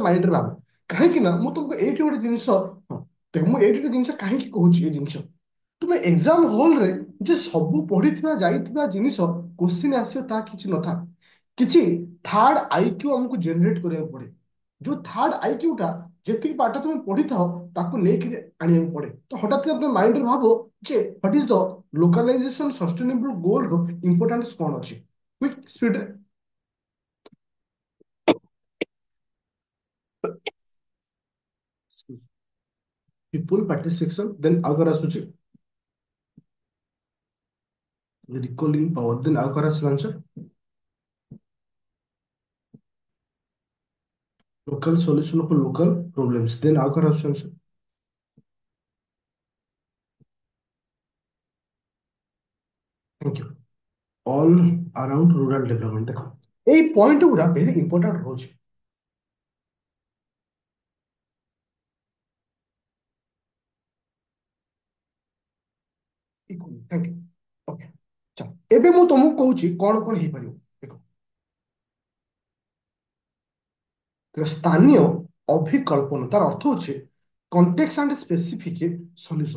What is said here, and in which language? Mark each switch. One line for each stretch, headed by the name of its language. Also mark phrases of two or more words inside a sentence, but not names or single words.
Odia: ମାଇଣ୍ଡରେ ଭାବ କାହିଁକି ନା ମୁଁ ତମକୁ ଏଇଠି ଗୋଟେ ଜିନିଷ ହଁ ଦେଖ ମୁଁ ଏଇଠି ଗୋଟେ ଜିନିଷ କାହିଁକି କହୁଛି ଏ ଜିନିଷ ତୁମେ
English: exam hallre
Odia: ଯେ ସବୁ ପଢିଥିବା ଯାଇଥିବା ଜିନିଷ କୋଶ୍ଚିନ୍ ଆସିବ ତାହା କିଛି ନଥାଏ କିଛି
English: third IQ
Odia: ଆମକୁ ଜେନେରେଟ କରିବାକୁ ପଡେ ଯୋଉ
English: third IQta
Odia: ଯେତିକି ପାଠ ତମେ ପଢିଥାଅ ତାକୁ ନେଇକି ଆଣିବାକୁ ପଡେ ତ ହଠାତ୍ ତମେ ମାଇଣ୍ଡରେ ଭାବ ଯେ
English: what is the localization sustainable goalr importance
Odia: କ'ଣ ଅଛି
English: quick speedre. people participation then
Odia: ଆଉ କଣ ଆସୁଛି
English: recalling power then
Odia: ଆଉ କଣ ଆସିଲା
English: ଆନ୍ସର local solution of local problems then
Odia: ଆଉ କଣ ଆସୁଛି
English: answer? Thank you all around rural development
Odia: ଦେଖ ଏଇ ପଏଣ୍ଟ ଗୁରା
English: very important ରହୁଛି। thank you okay
Odia: ଚାଲ ଏବେ ମୁଁ ତମକୁ କହୁଛି କ'ଣ କ'ଣ ହେଇପାରିବ ଦେଖ ସ୍ଥାନୀୟ ଅଭିକଳ୍ପନ ତାର ଅର୍ଥ ହଉଛି
English: context and specific solution.